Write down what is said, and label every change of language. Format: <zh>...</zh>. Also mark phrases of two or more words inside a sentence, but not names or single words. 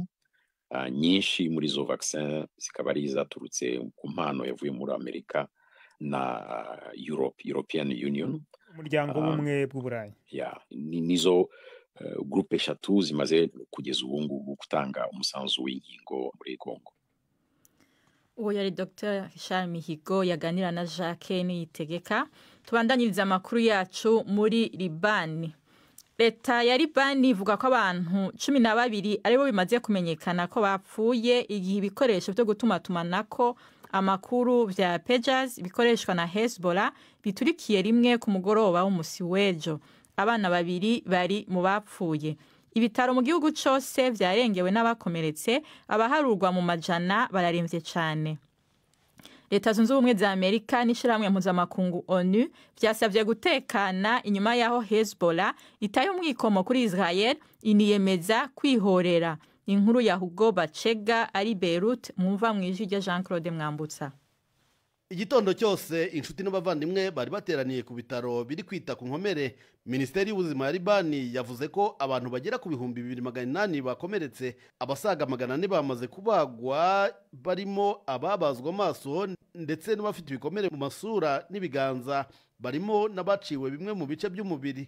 <rw>Nyinshi muri zo vaccin zikaba ari zaturutse ku mpano yavuye muri Amerika na</rw> <en>European Union,</en> <rw>umuryango w'ubumwe bw'Uburayi. Nizo groupe eshatu zimaze kugeza ubu ngubu gutanga umusanzu w'inkingo muri Kongo. Uwo yari Dr.</rw> <rn>Richard Mihigo yaganira na Jacques Niyitegeka. Tubandanyiriza amakuru yacu muri Libani. Leta ya Libani ivuga ko abantu 12 aribo bimaze kumenyekana ko bapfuye igihe ibikoresho byo gutumatumanako amakuru vya Pages bikoreshwa na Hezbollah biturikiye rimwe ku mugoroba w'umusi w'ejo. Abana 2 bari mu bapfuye. Ibitaro mu gihugu cyose vyarengewe n'abakomeretse, abaharurwa mu majana bararemvye cyane. Leta Zunze Ubumwe za Amerika n'ishiramwe mpuzamakungu ONU vyasavye gutekana inyuma yaho Hezbollah itaye umwikomo kuri Israel iniyemeza kwihorera. Inkuru ya Hugo Bacega ari Beirut, mwumva mwijwi rya Jean-Claude Mwambutsa.</rn> <rw>Igitondo cyose inshuti n'abavandimwe bari bateraniye ku bitaro biri kwita ku nkomere. Minisiteri y'ubuzima ya Libani yavuze ko abantu bagera ku 2,800 bakomeretse, abasaga 400 bamaze kubagwa, barimo ababazwa amaso ndetse n'abafite ibikomere mu masura n'ibiganza, barimo n'abaciwe bimwe mu bice by'umubiri.</rw>